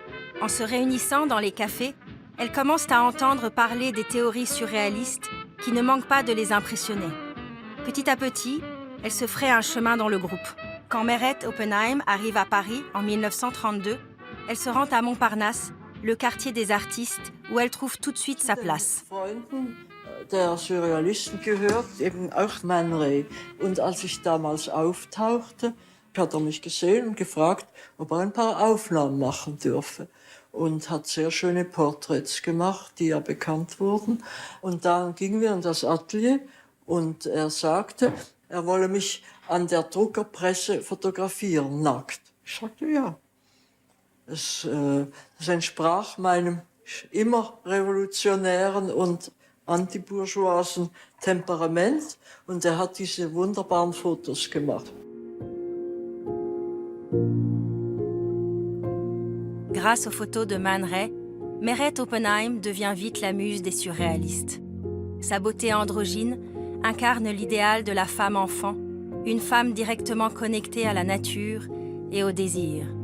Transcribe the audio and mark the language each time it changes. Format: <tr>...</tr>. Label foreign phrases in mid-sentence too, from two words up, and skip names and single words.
<fr>En se réunissant dans les cafés, elles commencent à entendre parler des théories surréalistes qui ne manquent pas de les impressionner. Petit à petit, elles se fraient un chemin dans le groupe. Quand Meret Oppenheim arrive à Paris en 1932, elle se rend à Montparnasse, le quartier des artistes, où elle trouve tout de suite sa place.</fr> <de>Der Surrealisten gehört, eben auch Man Ray. Und als ich damals auftauchte, hat mich gesehen und gefragt, ob ein paar Aufnahmen machen dürfe. Und hat sehr schöne Porträts gemacht, die ja bekannt wurden. Und dann gingen wir in das Atelier und er sagte, er wolle mich an der Druckerpresse fotografieren, nackt. Ich sagte, ja. Das entsprach meinem immer revolutionären und antibourgeoisen Temperament. Und er hat diese wunderbaren Fotos gemacht.</de> <fr>Grâce aux photos de Man Ray, Meret Oppenheim devient vite la muse des surréalistes. Sa beauté androgyne incarne l'idéal de la femme enfant, une femme directement connectée à la nature et au désir.</fr>